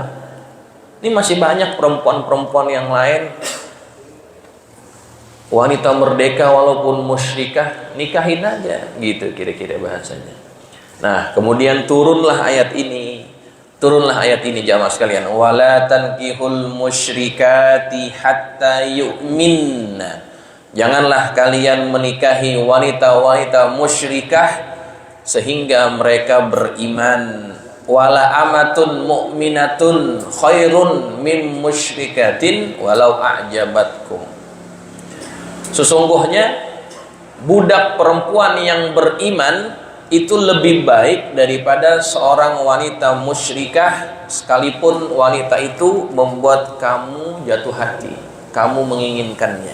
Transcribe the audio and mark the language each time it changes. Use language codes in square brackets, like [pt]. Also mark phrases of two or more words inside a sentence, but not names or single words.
[id] Ini masih banyak perempuan-perempuan yang lain, wanita merdeka walaupun musyrikah, nikahin aja, gitu kira-kira bahasanya. Nah, kemudian turunlah ayat ini. Turunlah ayat ini jamaah sekalian, [ar] ولا تنكحوا المشركات حتى يؤمن. [id] Janganlah kalian menikahi wanita-wanita musyrikah sehingga mereka beriman. [ar] ولأمة مؤمنة خير من مشركة ولو أعجبتكم. [id] Sesungguhnya budak perempuan yang beriman itu lebih baik daripada seorang wanita musyrikah, sekalipun wanita itu membuat kamu jatuh hati, kamu menginginkannya.